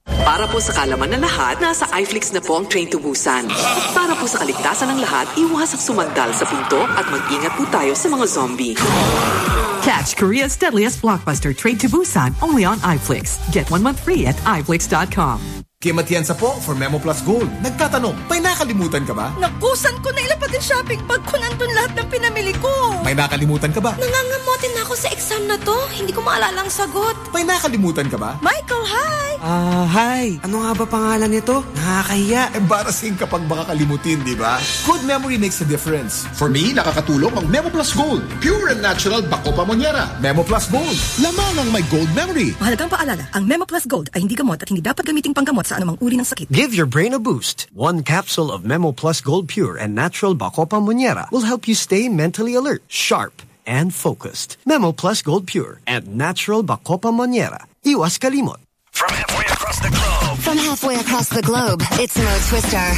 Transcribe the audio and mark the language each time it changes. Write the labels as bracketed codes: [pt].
[tl] Para po sa kalaman ng lahat, nasa iFlix na po ang Train to Busan. Para po sa kaligtasan ng lahat, iwasak sumagdal sa pinto at mag-ingat po tayo sa mga zombie. [en] Catch Korea's deadliest blockbuster, Train to Busan, only on iFlix. Get 1 month free at iFlix.com. [tl] Kim Atienza po for Memo Plus Gold. Nagtatanong, may nakalimutan ka ba? Nakusan ko na ilapad yung shopping bag ko, nandun lahat ng pinamili ko. May nakalimutan ka ba? Nangangamotin ako sa exam na to. Hindi ko maalala ang sagot. May nakalimutan ka ba? Michael, hi! Hi. Ano nga ba pangalan nito? Nakakahiya. Embarrassing kapag baka kalimutin, di ba? [en] Good memory makes a difference. For me, [tl] nakakatulong ang Memo Plus Gold. [en] Pure and natural [tl] Bacopa Monyera. Memo Plus Gold. Laman ang may gold memory. Mahalagang paalala, ang Memo Plus Gold ay hindi gamot at hindi dapat gamitin panggamot sa anumang uri ng sakit. [en] Give your brain a boost. One capsule of Memo Plus Gold Pure and Natural Bacopa Monyera will help you stay mentally alert, sharp, and focused. Memo Plus Gold Pure and Natural Bacopa Monyera. [tl] Iwas kalimot. [en] From halfway across the globe. From halfway across the globe, it's Mo Twister.